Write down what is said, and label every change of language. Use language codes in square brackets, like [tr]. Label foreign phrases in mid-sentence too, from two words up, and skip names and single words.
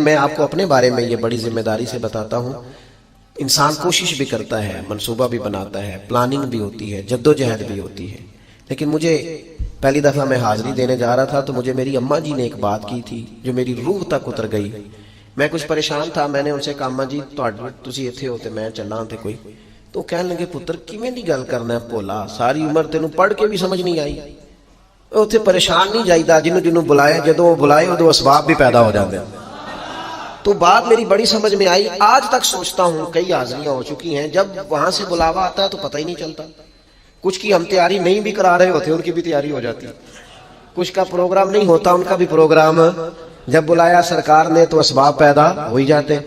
[ur] میں آپ کو اپنے بارے میں یہ بڑی ذمہ داری سے بتاتا ہوں، انسان کوشش بھی کرتا ہے، منصوبہ بھی بناتا ہے، پلاننگ بھی ہوتی ہے، جدوجہد بھی ہوتی ہے، لیکن مجھے پہلی دفعہ میں حاضری دینے جا رہا تھا تو مجھے میری اماں جی نے ایک بات کی تھی جو میری روح تک اتر گئی۔ میں کچھ پریشان تھا، میں نے ان سے کہا [pa] اماں جی تسی ایتھے ہوتے میں چلنا تے کوئی، تو کہنے لگے پتر کیویں دی گل کرنا ہے بھولا، ساری عمر تینوں پڑھ کے بھی سمجھ نہیں آئی، اوتھے پریشان نہیں جائیدا، جنوں جنوں بلائے جدوں بلائے ادو اسباب بھی [ur] پیدا ہو جاتے ہیں۔ تو بات میری بڑی سمجھ میں آئی، آج تک سوچتا ہوں، کئی حاضریاں ہو چکی ہیں، جب وہاں سے بلاوا آتا ہے تو پتہ ہی نہیں چلتا، کچھ کی ہم تیاری نہیں بھی کرا رہے ہوتے ان کی بھی تیاری ہو جاتی، کچھ کا پروگرام نہیں ہوتا ان کا بھی پروگرام، جب بلایا سرکار نے تو اسباب پیدا ہو ہی جاتے ہیں۔